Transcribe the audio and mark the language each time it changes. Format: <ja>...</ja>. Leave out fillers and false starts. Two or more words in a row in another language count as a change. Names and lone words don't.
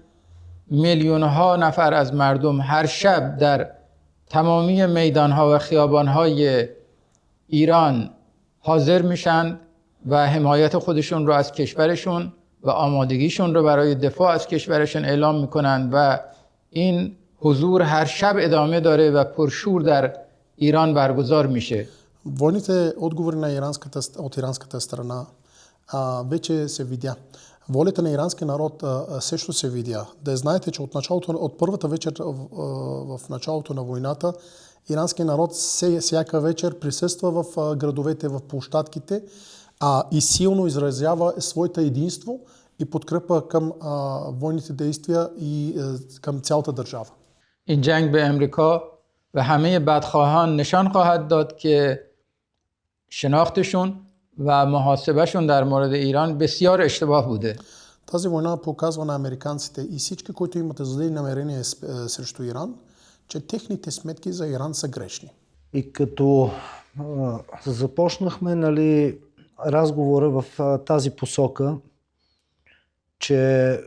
<fa>میلیون‌ها نفر از مردم هر شب در تمامی میدان‌ها و خیابان‌های ایران حاضر میشن و حمایت خودشون رو از کشورشون و آمادگیشون رو برای دفاع از کشورشون اعلام میکنن و این حضور هر شب ادامه داره و پرشور در ایران برگزار میشه.</fa> <bg>Войните отговори от иранската страна вече се видя. Волята на иранския народ също се видя. Да знаете, че от първата вечер в началото на войната иранския народ всяка вечер присъства в градовете, в площадките и силно изразява своето единство и подкрепа към военните действия и към цялата държава.</bg> <fa>این جنگ به امریکا و همه بدخواهان نشان خواهد داد که شناختشون و محاسبهشون در مورد ایران بسیار اشتباه بوده.</fa> <bg>Тази война показва на американците и всички, които имат зли намерения срещу Иран, че техните сметки за Иран са грешни. И като започнахме, разговора в тази посока, че</bg>